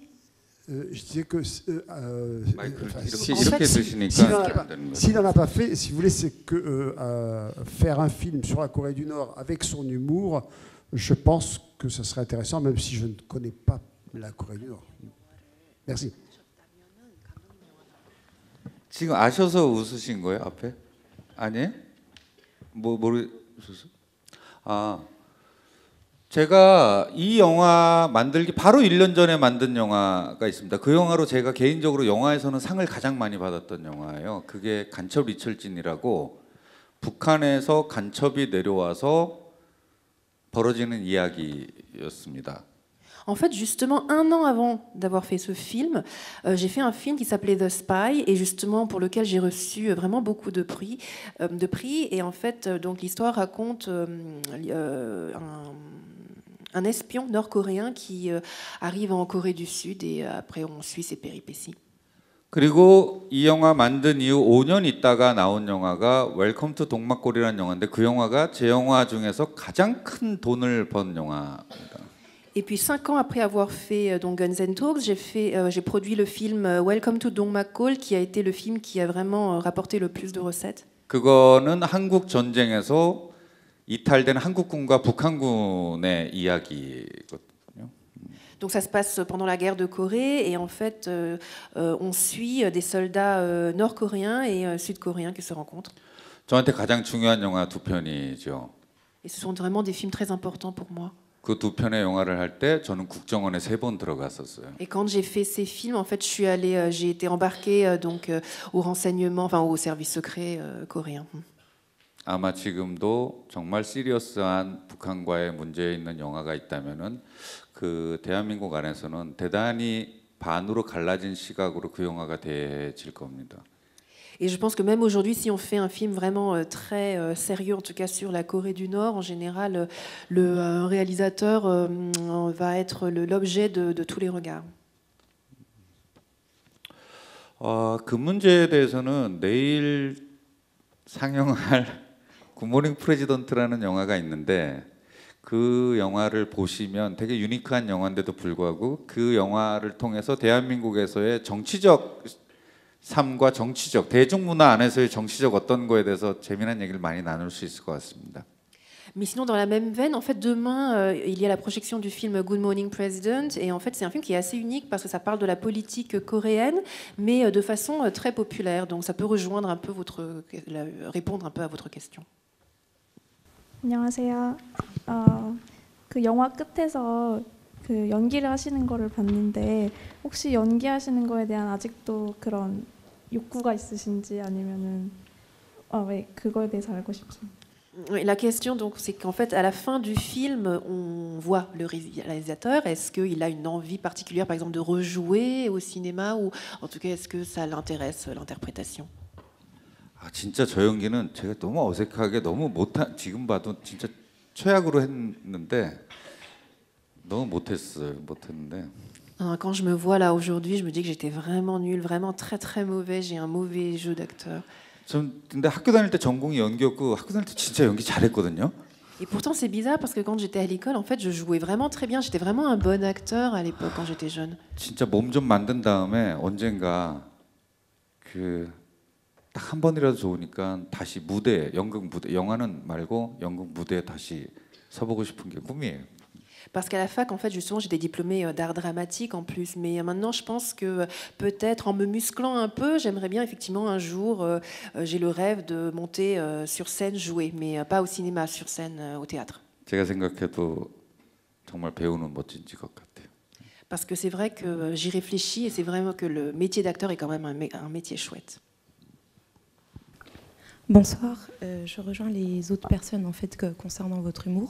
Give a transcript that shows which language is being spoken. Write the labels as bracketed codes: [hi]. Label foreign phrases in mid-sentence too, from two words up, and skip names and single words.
[fr] je disais que s'il n'en a pas fait, si vous voulez, c'est que faire un film sur la Corée du Nord avec son humour, je pense que ça serait intéressant, même si je ne connais pas la Corée du Nord. Merci. [ko] 지금 아셔서 웃으신 거예요, 앞에? 아니에요? 모르셨어요? 아, 제가 이 영화 만들기 바로 1년 전에 만든 영화가 있습니다. 그 영화로 제가 개인적으로 영화에서는 상을 가장 많이 받았던 영화예요. 그게 간첩 리철진이라고 북한에서 간첩이 내려와서 벌어지는 이야기였습니다. [fr] En fait, justement, 1 an avant d'avoir fait ce film, j'ai fait un film qui s'appelait The Spy, et justement pour lequel j'ai reçu vraiment beaucoup de prix. Et en fait, donc l'histoire raconte un espion nord-coréen qui arrive en Corée du Sud, et après on suit ses péripéties. [ko] 그리고 이 영화 만든 이후 5년 있다가 나온 영화가 웰컴 투 동막골이라는 영화인데 그 영화가 제 영화 중에서 가장 큰 돈을 번 영화입니다. [fr] Et puis 5 ans après avoir fait donc Guns N' Talks, j'ai produit le film Welcome to Dongmakol, qui a été le film qui a vraiment rapporté le plus de recettes. [ko] 그거는 한국 전쟁에서 이탈된 한국군과 북한군의 이야기거든요. [fr] Donc ça se passe pendant la guerre de Corée, et en fait on suit des soldats nord-coréens et sud-coréens qui se rencontrent. [ko] 저한테 가장 중요한 영화 2편이죠. [fr] Et ce sont vraiment des films très importants pour moi. [ko] 그 2편의 영화를 할 때 저는 국정원에 3번 들어갔었어요. [fr] Et quand j'ai fait ces films, en fait, j'ai été embarquée donc au renseignement, enfin au service secret coréen. [ko] 아마 지금도 정말 시리어스한 북한과의 문제 있는 영화가 있다면은 그 대한민국 안에서는 대단히 반으로 갈라진 시각으로 그 영화가 대해질 겁니다. [fr] Et je pense que même aujourd'hui, si on fait un film vraiment très sérieux, en tout cas sur la Corée du Nord, en général, le réalisateur va être l'objet de tous les regards. [ko] 그 문제에 대해서는 내일 상영할 굿모닝 프레지던트라는 영화가 있는데 그 영화를 보시면 되게 유니크한 영화인데도 불구하고 그 영화를 통해서 대한민국에서의 정치적 삶과 정치적 대중문화 안에서의 정치적 어떤 거에 대해서 재미난 얘기를 많이 나눌 수 있을 것 같습니다. [fr] Mais sinon, dans la même veine, en fait, demain, il y a la projection du film Good Morning President, et en fait, c'est un film qui est assez unique parce que ça parle de la politique coréenne, mais de façon très populaire. Donc, ça peut rejoindre un peu répondre un peu à votre question. [ko] 안녕하세요. 그 영화 끝에서 그 연기를 하시는 거를 봤는데 혹시 연기하시는 거에 대한 아직도 그런 욕구가 있으신지 아니면은 왜 그거에 대해서 알고 싶습니다. [fr] La question, donc, c'est qu'en fait, à la fin du film, on voit le réalisateur. Est-ce qu'il a une envie particulière, par exemple, de rejouer au cinéma, ou en tout cas, est-ce que ça l'intéresse, l'interprétation? [ko] 아, 진짜 저 연기는 제가 너무 어색하게 너무 못한 지금 봐도 진짜 최악으로 했는데 너무 못했는데. [fr] Quand je me vois là aujourd'hui, je me dis que j'étais vraiment nulle, vraiment très très mauvais. J'ai un mauvais jeu d'acteur. [ko] 전 근데 학교 다닐 때 전공이 연기였고 학교 다닐 때 진짜 연기 잘했거든요. [fr] Et pourtant, c'est bizarre parce que quand j'étais à l'école, en fait, je jouais vraiment très bien. J'étais vraiment un bon acteur à l'époque quand j'étais jeune. [ko] 진짜 몸 좀 만든 다음에 언젠가 그 딱 한 번이라도 좋으니까 다시 무대, 연극 무대, 영화는 말고 연극 무대에 다시 서보고 싶은 게 꿈이에요. [fr] Parce qu'à la fac, en fait, justement, j'étais diplômée d'art dramatique en plus. Mais maintenant, je pense que peut-être en me musclant un peu, j'aimerais bien effectivement un jour, j'ai le rêve de monter sur scène, jouer, mais pas au cinéma, sur scène, au théâtre. [ko] 제가 생각해도 정말 배우는 멋진 직업 같아요. [fr] Parce que c'est vrai que j'y réfléchis et c'est vraiment que le métier d'acteur est quand même un métier chouette. Bonsoir, je rejoins les autres personnes en fait concernant votre humour.